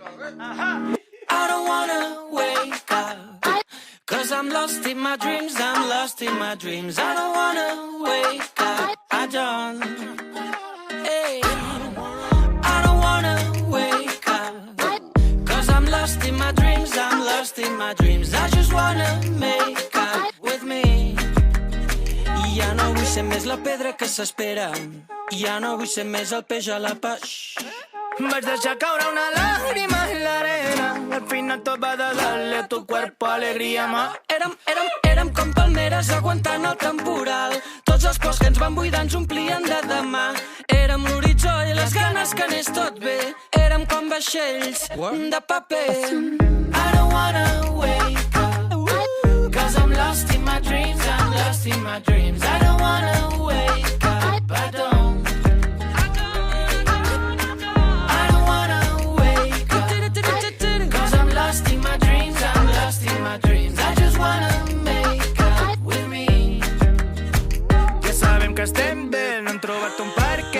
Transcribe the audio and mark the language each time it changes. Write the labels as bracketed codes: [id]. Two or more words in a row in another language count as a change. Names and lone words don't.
[en] I don't wanna wake up, 'cause I'm lost in my dreams, I'm lost in my dreams. I don't wanna wake up, I don't. Hey. I don't wanna wake up, 'cause I'm lost in my dreams, I'm lost in my dreams. I just wanna make up with me. [ca] I ja no vull ser més la pedra que s'espera, ja no vull ser més el peix a la peix. Vaig deixar caure una [es] lágrima en la arena, [ca] al final tot va de [es] darle a tu cuerpo alegría, ma. [ca] Érem com palmeres aguantant el temporal, tots els pors que ens van buidar ens omplien de demà. Érem l'horitzó i les ganes que anés tot bé, érem com vaixells de paper. [en] I don't wanna wake up, 'cause I'm lost in my dreams, I'm lost in my dreams. I don't wanna wake up, I don't. [ca] Estem bé, no hem trobat un perquè.